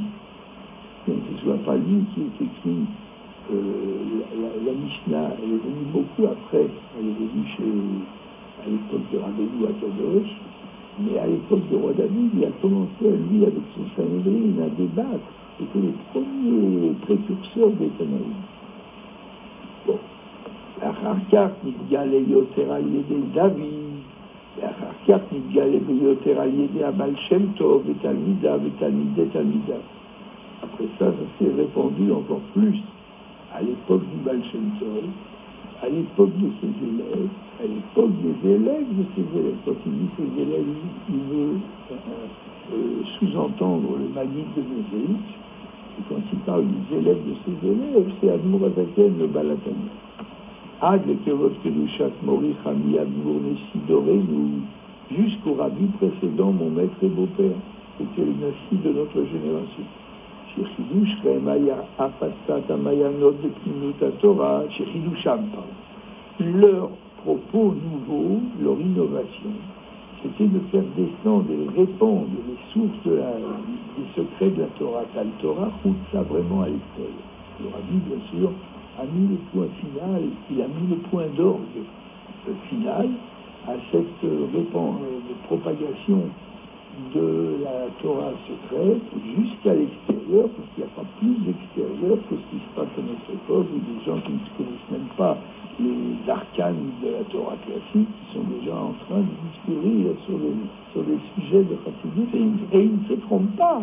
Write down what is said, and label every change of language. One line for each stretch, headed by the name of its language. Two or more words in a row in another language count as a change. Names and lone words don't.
French: Que ce ne soit pas lui qui est écrit la Mishnah, elle est venue beaucoup après, elle est venue à l'époque de Rabbeinu Akadosh, mais à l'époque de roi David, il a commencé, lui, avec son Sanhédrin, à débattre. C'était les premiers précurseurs des Tanaïm. Bon.
Hebrew: לאחר כך נתגלה יותר על ידי דוד, לאחר כך נתגלה ביותר על ידי הבעל שם טוב ותלמידה ותלמידי תלמידה.
French: Après ça, ça s'est répandu encore plus à l'époque du Baal Shem Tov, à l'époque de ses élèves, à l'époque des élèves de ses élèves. Quand il dit ses élèves, il veut sous-entendre le Maguid de Mézéïch, et quand il parle des élèves de ses élèves, c'est Admour Azaken, le Balatani.
Hebrew: עד לכבוד קדושת מורי חמי אדמו"ר נשיא דורנו,
French: jusqu'au rabbi précédent, mon maître et beau-père, c'était le Nassi de notre génération.
Hebrew: שחידוש להם היה הפצת המעיינות בפנימות התורה, שחידושם,
French: leur propos nouveau, leur innovation, c'était de faire descendre et répandre les sources des secrets de la Torah. Car la Torah roule ça vraiment à l'extérieur. Le Rabbi, bien sûr, a mis le point final, il a mis le point d'orgue final à cette propagation de la Torah secrète jusqu'à l'extérieur, parce qu'il n'y a pas plus d'extérieur que ce qui se passe à notre époque, où des gens qui ne connaissent même pas les arcanes de la Torah classique, qui sont déjà en train de discourir sur les sujets de Chassidut, et ils ne se trompent pas.